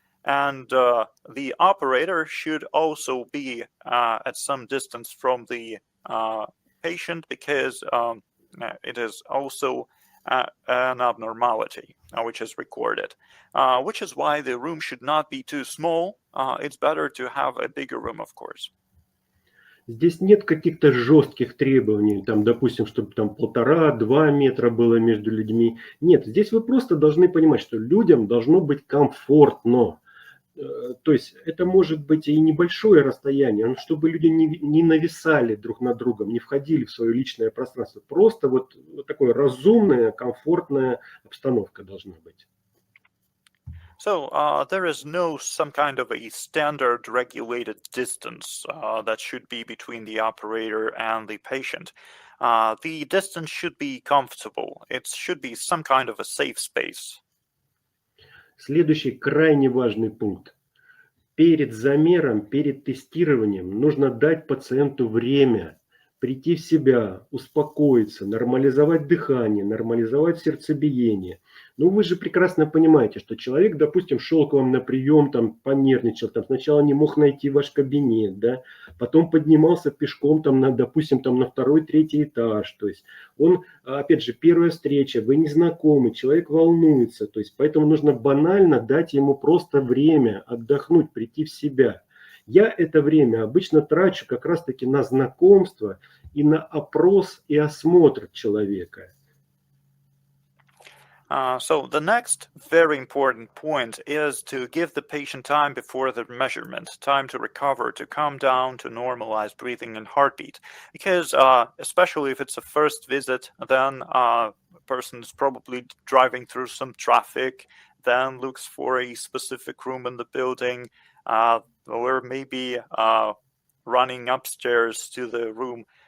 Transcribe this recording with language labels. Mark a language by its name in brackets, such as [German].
[English] And the operator should also be at some distance from the patient, because it is also an abnormality which is recorded, which is why the room should not be too small. It's better to have a bigger room, of course. [Russian] Здесь нет каких-то жестких требований, там, допустим, чтобы там 1,5-2 метра было между людьми. Нет, здесь вы просто должны понимать, что людям должно быть комфортно. То есть это может быть и небольшое расстояние, но чтобы люди не нависали друг над другом, не входили в свое личное пространство. Просто вот такая разумная, комфортная обстановка должна быть. [English] So there is no some kind of a standard regulated distance that should be between the operator and the patient. The distance should be comfortable. It should be some kind of a safe space. [Russian] Следующий крайне важный пункт. Перед замером, перед тестированием нужно дать пациенту время прийти в себя, успокоиться, нормализовать дыхание, нормализовать сердцебиение. Ну, вы же прекрасно понимаете, что человек, допустим, шел к вам на прием, там, понервничал, там, сначала не мог найти ваш кабинет, да, потом поднимался пешком, там, допустим, там, на второй, третий этаж. То есть он, опять же, первая встреча, вы не знакомы, человек волнуется. То есть поэтому нужно банально дать ему просто время отдохнуть, прийти в себя. Я это время обычно трачу как раз-таки на знакомство и на опрос и осмотр человека. [English] So the next very important point is to give the patient time before the measurement, time to recover, to calm down, to normalize breathing and heartbeat. Because especially if it's a first visit, then a person is probably driving through some traffic, then looks for a specific room in the building, or maybe running upstairs to the room.